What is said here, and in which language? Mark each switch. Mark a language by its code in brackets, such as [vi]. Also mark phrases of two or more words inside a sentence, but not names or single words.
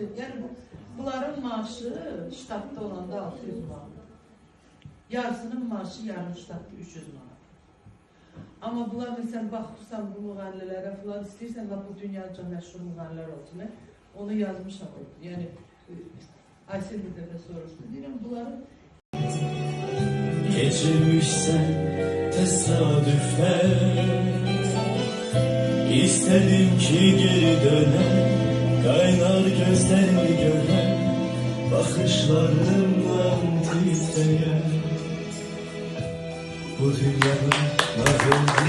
[az] Yəni bunların maaşı ştatda olanda 600 manat. Yarısının maaşı yarım ştatda 300 manat. Amma bunlar məsələn baxırsan bu müğənnilərə falan istəyirsən bu dünyaca məşhur müğənnilər olsun. Onu yazmışam. Yəni Aysel bir dəfə soruşdu. Deyirəm bunların [tr] Geçirmişsen tesadüfler İstedim ki geri dönen Kaynar gözlerini gören Bakışlarımdan titreyen Bu dünyada nağıl